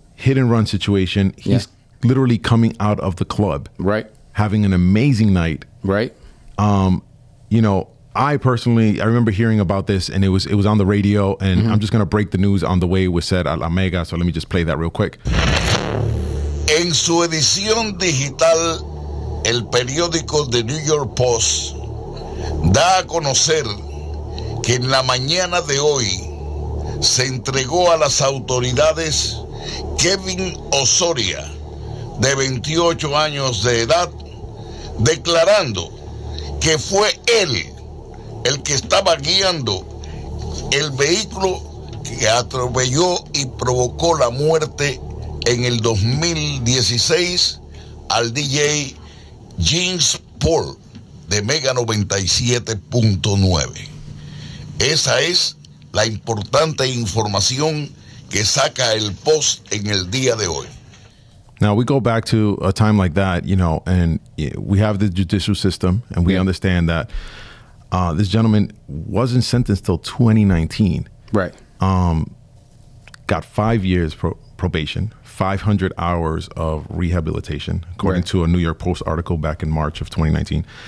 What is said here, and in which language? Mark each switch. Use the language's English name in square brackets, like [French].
[English] Hit and run situation. He's literally coming out of the club. Right. Having an amazing night. Right. You know, I remember hearing about this and it was on the radio, and I'm just going to break the news on the way it was said at La Mega, so let me just play that real quick. [Spanish] En su edición digital, el periódico The New York Post da a conocer que en la mañana de hoy se entregó a las autoridades Kevin Osoria, de 28 años de edad, declarando que fue él el que estaba guiando el vehículo que atropelló y provocó la muerte en el 2016 al DJ Jinx Paul de Mega 97.9. Esa es la importante información que saca el Post en el día de hoy. [English] Now we go back to a time like that, you know, and we have the judicial system, and we understand that this gentleman wasn't sentenced till 2019. Right. Got 5 years probation, 500 hours of rehabilitation, according to a New York Post article back in March of 2019.